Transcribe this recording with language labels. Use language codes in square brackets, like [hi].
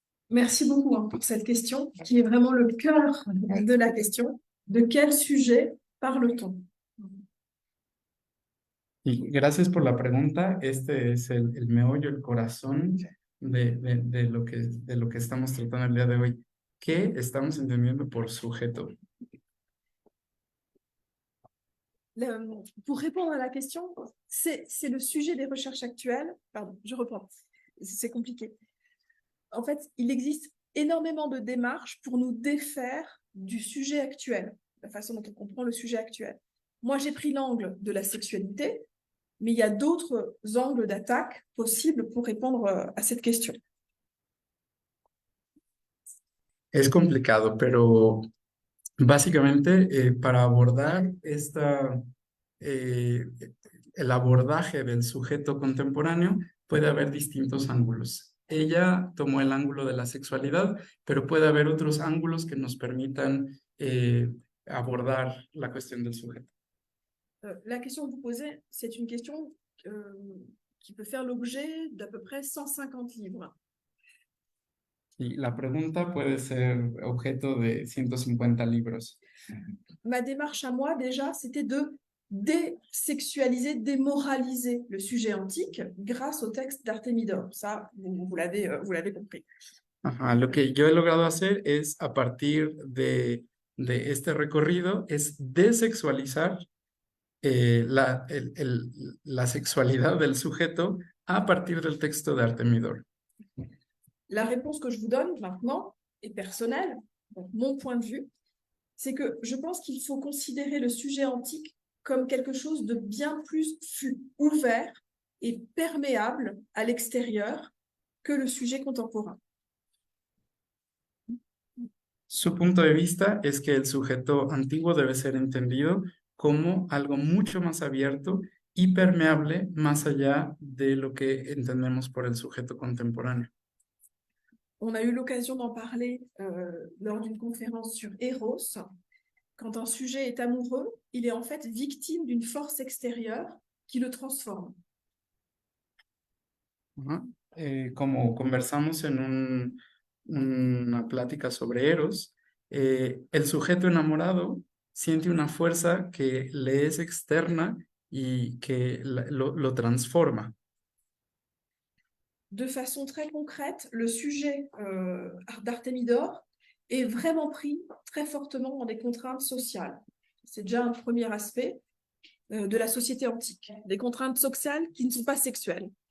[fr] Merci beaucoup pour cette question, qui est vraiment le cœur de la question. De quel sujet parle-t-on? [es] Y gracias por la pregunta. Este es el meollo, el corazón de lo que estamos tratando el día de hoy. ¿Qué estamos entendiendo por sujeto? [fr] Pour répondre à la question, c'est le sujet des recherches actuelles. Pardon, je reprends. C'est compliqué. En fait, il existe énormément de démarches pour nous défaire du sujet actuel, la façon dont on comprend le sujet actuel. Moi, j'ai pris l'angle de la sexualité, mais il y a d'autres angles d'attaque possibles pour répondre à cette question. [es] Es complicado, pero básicamente para abordar el abordaje del sujeto contemporáneo puede haber distintos ángulos. Ella tomó el ángulo de la sexualidad, pero puede haber otros ángulos que nos permitan abordar la cuestión del sujeto. [fr] La question que vous posez, c'est une question qui peut faire l'objet d'à peu près 150 livres. [es] Y la pregunta puede ser objeto de 150 libros. [fr] Ma démarche à moi, déjà, c'était de désexualiser, démoraliser le sujet antique grâce au texte d'Artemidor. Ça, vous l'avez compris. [es] Ajá, lo que yo he logrado hacer es, a partir de este recorrido, es desexualizar la sexualidad del sujeto a partir del texto de Artemidor. [fr] La réponse que je vous donne maintenant est personnelle, donc mon point de vue, c'est que je pense qu'il faut considérer le sujet antique comme quelque chose de bien plus ouvert et perméable à l'extérieur que le sujet contemporain. [es] Su punto de vista es que el sujeto antiguo debe ser entendido como algo mucho más abierto y permeable más allá de lo que entendemos por el sujeto contemporáneo. [fr] On a eu l'occasion d'en parler lors d'une conférence sur Eros. Quand un sujet est amoureux, il est en fait victime d'une force extérieure qui le transforme. [es] Como conversamos en una plática sobre Eros, el sujeto enamorado siente una fuerza que le es externa y que lo transforma. [fr] De façon très concrète, le sujet d'Artemidor est vraiment pris très fortement dans des contraintes sociales. C'est déjà un premier aspect de la société antique, des contraintes sociales qui ne sont pas sexuelles.